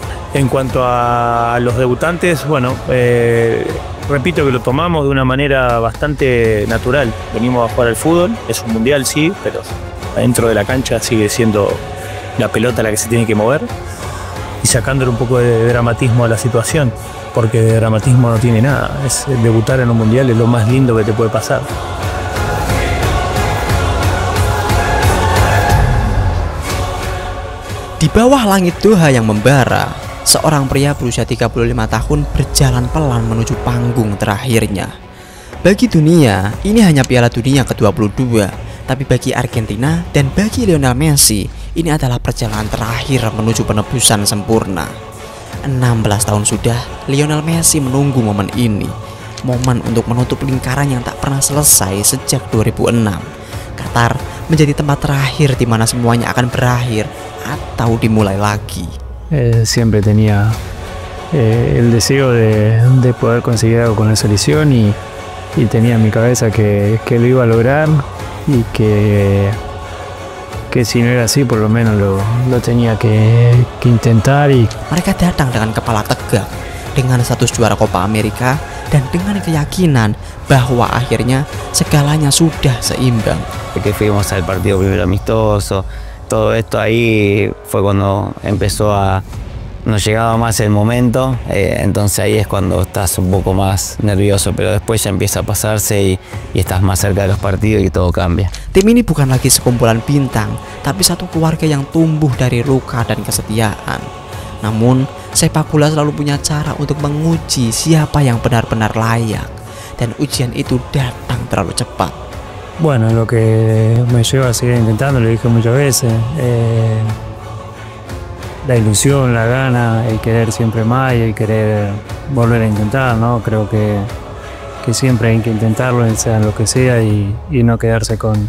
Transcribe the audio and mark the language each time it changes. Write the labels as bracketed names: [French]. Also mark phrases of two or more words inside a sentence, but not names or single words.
[Spanish] En cuanto a los debutantes, bueno, repito que lo tomamos de una manera bastante natural. Venimos a jugar al fútbol, es un mundial sí, pero dentro de la cancha sigue siendo la pelota la que se tiene que mover y sacándole un poco de dramatismo a la situación. Porque de dramatismo no tiene nada, debutar en un mundial es lo más lindo que te puede pasar. [Indonesian] Di bawah langit Doha yang membara, seorang pria berusia 35 tahun berjalan pelan menuju panggung terakhirnya. Bagi dunia, ini hanya Piala Dunia ke-22, tapi bagi Argentina dan bagi Lionel Messi, ini adalah perjalanan terakhir menuju penebusan sempurna. 16 tahun sudah Lionel Messi menunggu momen ini, momen untuk menutup lingkaran yang tak pernah selesai sejak 2006. Qatar menjadi tempat terakhir di mana semuanya akan berakhir atau dimulai lagi. [Spanish] Siempre tenía el deseo de poder conseguir algo con la selección y tenía en mi cabeza que lo iba a lograr y que si no era así, por lo menos lo tenía que intentar. [Indonesian] Mereka datang dengan kepala tegak, dengan status juara Copa America dan dengan keyakinan bahwa akhirnya segalanya sudah seimbang. [Spanish] Que fuimos al partido primero amistoso, todo esto ahí fue cuando nos llegaba más el momento, entonces ahí es cuando estás un poco más nervioso, pero después ya empieza a pasarse y estás más cerca de los partidos y todo cambia. [Indonesian] Tim ini bukan lagi sekumpulan bintang, tapi satu keluarga yang tumbuh dari luka dan kesetiaan. Namun, sepak bola selalu punya cara untuk menguji siapa yang benar-benar layak. dan ujian itu datang terlalu cepat. [Spanish] Bueno, lo que me lleva a seguir intentando, lo dije muchas veces, la ilusión, la gana, el querer siempre más y el querer volver a intentar, ¿no? Creo que siempre hay que intentarlo, sea lo que sea, y no quedarse con...